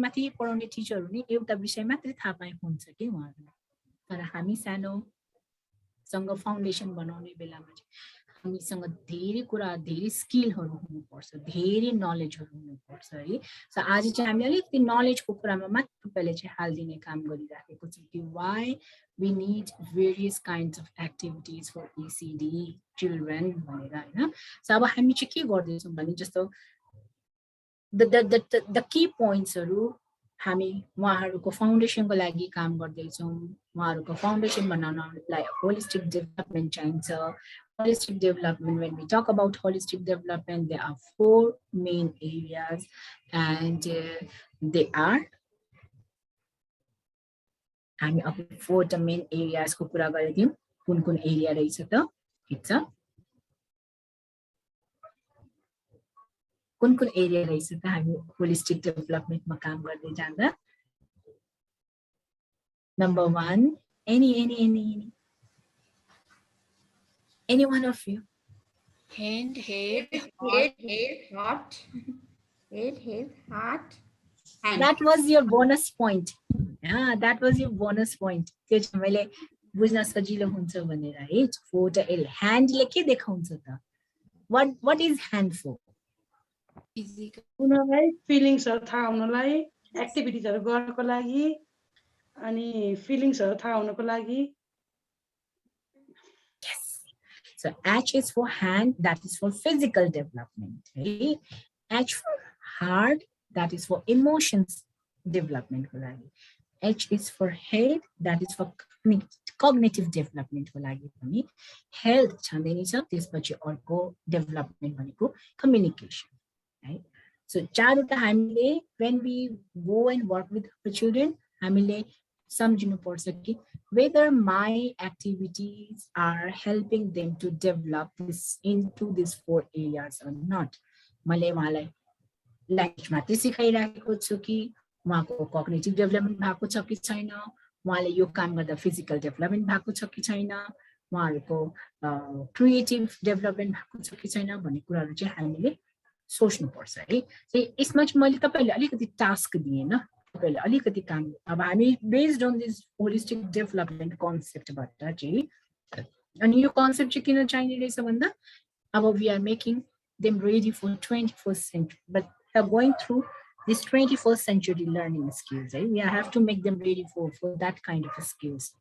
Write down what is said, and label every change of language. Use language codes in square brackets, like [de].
[ne] पढाउने टिचरहरू नि एउटा विषय मात्रै थाहा पाए हुन्छ कि उहाँहरूलाई तर हामी सानोसँग फाउन्डेसन बनाउने बेलामा चाहिँ हामीसँग धेरै कुरा धेरै स्किलहरू हुनुपर्छ धेरै नलेजहरू हुनुपर्छ है सो आज चाहिँ हामी अलिकति नलेजको कुरामा मात्र तपाईँले चाहिँ हालिदिने काम गरिराखेको छौँ कि [en] why we need various kinds of activities for ECD children [ne] भनेर होइन सो अब हामी चाहिँ के गर्दैछौँ भने जस्तो the key pointsहरू हामी उहाँहरूको फाउन्डेसनको लागि काम गर्दैछौँ। उहाँहरूको फाउन्डेसन बनाउनलाई होलिस्टिक डेभलपमेन्ट चाहिन्छ। [en] Holistic development, when we talk about holistic development, there are 4 main areas, and they are, [ne] हामी अब 4 main areas को कुरा गरिदियौँ। कुन कुन एरिया रहेछ त? ठिक छ, कुन कुन एरिया रहेछ त हामी होलिस्टिक डेभलपमेन्टमा काम गर्दै जाँदा? [en] Number 1, any one of you? Hand, head, heart. Head, heart. Hand. That was your bonus point. Yeah, that was your bonus point. [ne] त्यो चाहिँ मैले बुझ्न सजिलो हुन्छ भनेर है। [en] 4 L. [ne] Hand ले के देखाउँछ त? [en] What is hand for? [ne] उनीहरूलाई फिलिङ्सहरु थाहा हुनलाई, एक्टिभिटिजहरु गर्नको लागि, अनि फिलिङ्सहरु थाहा हुनको लागि। [en] So H is for hand, that is for physical development. Right? H for heart, that is for emotions development. H is for head, that is for cognitive development. [ne] Health त्यसपछि अर्को development भनेको communication. [en] Right? So चारवटा हामीले when we go and work with the children, [ne] हामीले सम्झिनु पर्छ कि [en] whether my activities are helping them to develop this into these 4 areas or not. [ne] मैले उहाँलाई ल्याङ्ग्वेज मात्रै सिकाइराखेको छु कि उहाँको कग्निटिभ डेभलपमेन्ट भएको छ कि छैन, उहाँले यो काम गर्दा फिजिकल डेभलपमेन्ट भएको छ कि छैन, उहाँहरूको क्रिएटिभ डेभलपमेन्ट भएको छ कि छैन भन्ने कुराहरू चाहिँ हामीले सोच्नुपर्छ है। यसमा चाहिँ मैले तपाईहरुले अलिकति टास्क दिएँ न, तपाईहरुले अलिकति काम, अब हामी based on this holistic development कन्सेप्टबाट चाहिँ, अनि यो कन्सेप्ट चाहिँ किन चाहिने रहेछ भन्दा अब [en] We are making them ready for 21st century, but we are going through this 21st century learning skills. Right? We have to make them ready for that kind of skills.